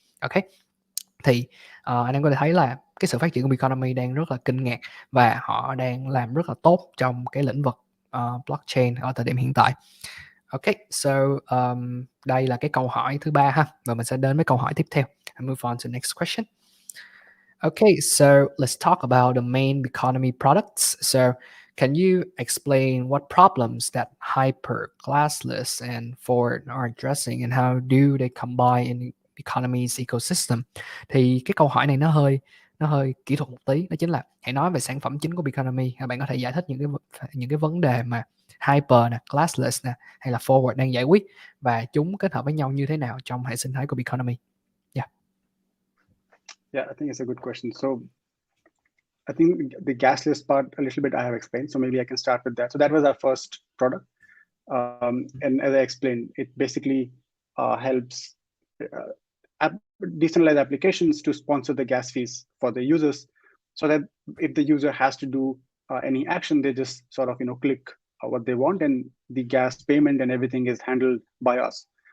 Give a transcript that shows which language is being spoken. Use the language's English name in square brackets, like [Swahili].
[Vietnamese] Ok, thì anh em có thể thấy là cái sự phát triển của Biconomy đang rất là kinh ngạc, và họ đang làm rất là tốt trong cái lĩnh vực blockchain ở thời điểm hiện tại. Ok, so đây là cái câu hỏi thứ 3 ha, và mình sẽ đến với câu hỏi tiếp theo. [English] I move on to the next question. Okay, so let's talk about the main Biconomy products. So can you explain what problems that Hyper, Classless, and Forward are addressing, and how do they combine in Biconomy's ecosystem? [Vietnamese] Thì cái câu hỏi này nó hơi kỹ thuật một tí, đó chính là hãy nói về sản phẩm chính của Biconomy. Bạn có thể giải thích những cái vấn đề mà Hyper nè, Classless nè, hay là Forward đang giải quyết, và chúng kết hợp với nhau như thế nào trong hệ sinh thái của Biconomy? [English] Yeah, I think it's a good question. So I think the gasless part a little bit I have explained, so maybe I can start with that. So that was our first product, and as I explained, it basically helps decentralized applications to sponsor the gas fees for the users, so that if the user has to do any action, they just sort of click what they want, and the gas payment and everything is handled by us.